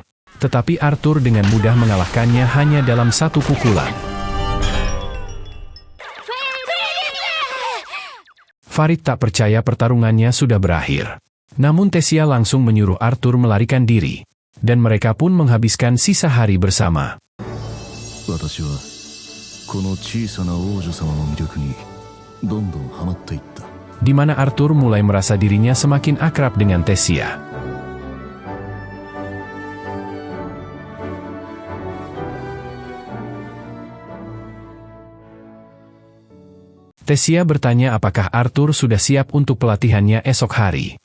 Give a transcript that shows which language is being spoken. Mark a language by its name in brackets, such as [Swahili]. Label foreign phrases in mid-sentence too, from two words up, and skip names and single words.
[Indonesian] Tetapi Arthur dengan mudah mengalahkannya hanya dalam satu pukulan. Farid tak percaya pertarungannya sudah berakhir. Namun Tesia langsung menyuruh Arthur melarikan diri. Dan mereka pun menghabiskan sisa hari bersama. [Japanese] 私はこの小さな王女様の魅力にどんどんハマっていった。 [Indonesian] Di mana Arthur mulai merasa dirinya semakin akrab dengan Tesia. Tesia bertanya apakah Arthur sudah siap untuk pelatihannya esok hari.